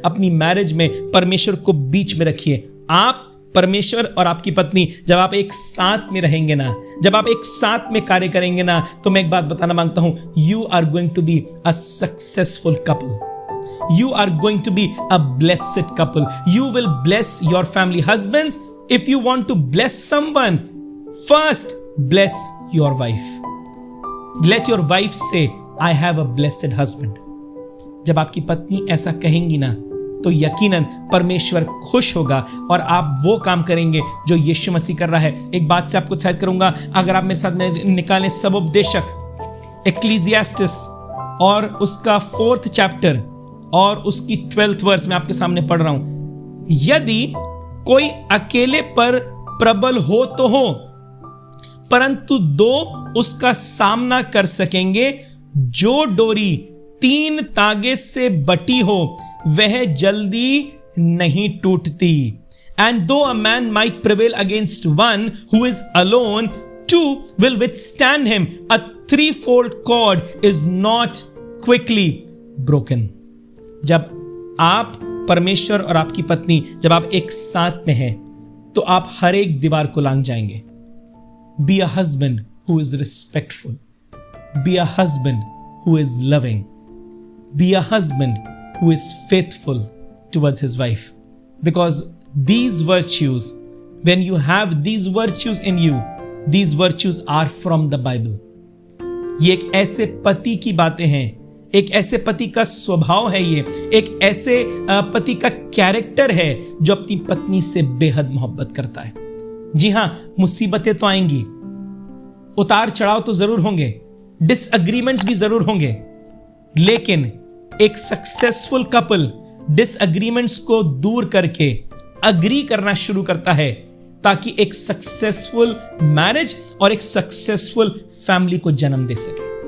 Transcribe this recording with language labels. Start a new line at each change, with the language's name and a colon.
Hindi: अपनी मैरिज में परमेश्वर को बीच में रखिए। आप, परमेश्वर और आपकी पत्नी, जब आप एक साथ में रहेंगे ना, जब आप एक साथ में कार्य करेंगे ना, तो मैं एक बात बताना मांगता हूं,
English: You are going to be a successful couple. You are going to be a blessed couple. You will bless your family. Husbands, if you want to bless someone, first bless your wife. Let your wife say, I have a blessed husband.
Hindi: जब आपकी पत्नी ऐसा कहेंगी ना, तो यकीनन परमेश्वर खुश होगा और आप वो काम करेंगे जो यीशु मसीह कर रहा है। एक बात से आपको उत्साहित करूंगा, अगर आप मेरे साथ में निकालें सबोपदेशक एक्लीसियास्टिस और उसका 4th चैप्टर और उसकी 12th वर्स में आपके सामने पढ़ रहा हूं। यदि कोई अकेले पर प्रबल हो तो हो, परंतु दो उसका सामना कर सकेंगे। जो डोरी 3 तागे से बटी हो वह जल्दी नहीं टूटती।
English: And though a man might prevail against one who is alone, two will withstand him. A 3-fold cord is not quickly broken.
Hindi: जब आप, परमेश्वर और आपकी पत्नी, जब आप एक साथ में हैं तो आप हर एक दीवार को लांघ जाएंगे।
English: Be a husband who is respectful. Be a husband who is loving. Be a husband who is faithful towards his wife. Because these virtues, when you have these virtues in you, these virtues are from the Bible.
Hindi: ये एक ऐसे पति की बातें हैं, एक ऐसे पति का स्वभाव है, ये एक ऐसे पति का कैरेक्टर है जो अपनी पत्नी से बेहद मोहब्बत करता है। जी हां, मुसीबतें तो आएंगी, उतार चढ़ाव तो जरूर होंगे, डिसएग्रीमेंट्स भी जरूर होंगे, लेकिन एक सक्सेसफुल कपल डिसएग्रीमेंट्स को दूर करके अग्री करना शुरू करता है, ताकि एक सक्सेसफुल मैरिज और एक सक्सेसफुल फैमिली को जन्म दे सके।